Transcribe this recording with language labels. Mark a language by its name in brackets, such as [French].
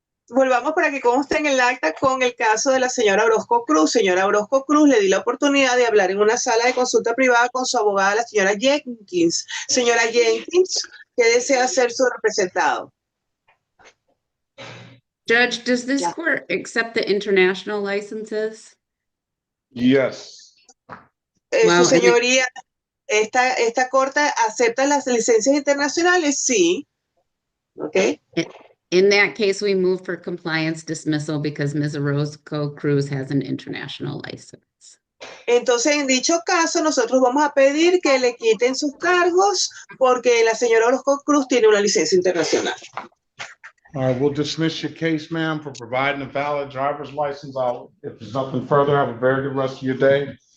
[Spanish] volvamos para que conste en el acta con el caso de la señora Orozco Cruz. Señora Orozco Cruz, le di la oportunidad de hablar en una sala de consulta privada con su abogada, la señora Jenkins. Señora Jenkins, ¿qué desea ser su representado? [English] Judge, does this court accept the international licenses? Yes. [Spanish] Su [English] Well, [Spanish] señoría, esta corte acepta las licencias internacionales, sí. [English] Okay. In that case, we move for compliance dismissal because Ms. Orozco Cruz has an international license. [Spanish] Entonces, en dicho caso, nosotros vamos a pedir que le quiten sus cargos porque la señora Orozco Cruz tiene una licencia internacional. [English] All right, we'll dismiss your case, ma'am, for providing a valid driver's license. If there's nothing further, have a very good rest of your day.